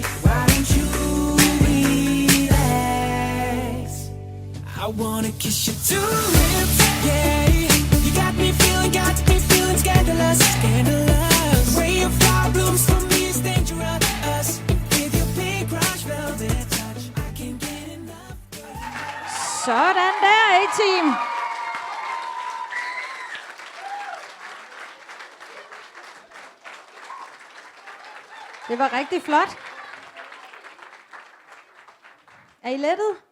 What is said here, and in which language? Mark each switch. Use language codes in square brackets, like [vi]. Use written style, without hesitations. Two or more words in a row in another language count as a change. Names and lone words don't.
[en] Why don't you relax? I wanna kiss your 2 lips. Yeah, you got me feeling scandalous. Scandalous. The way your flower blooms for me is dangerous. With your pink rush velvet touch, I can't get enough. [da] Sådan der, A-team. Det var rigtig flot. Er I lettet?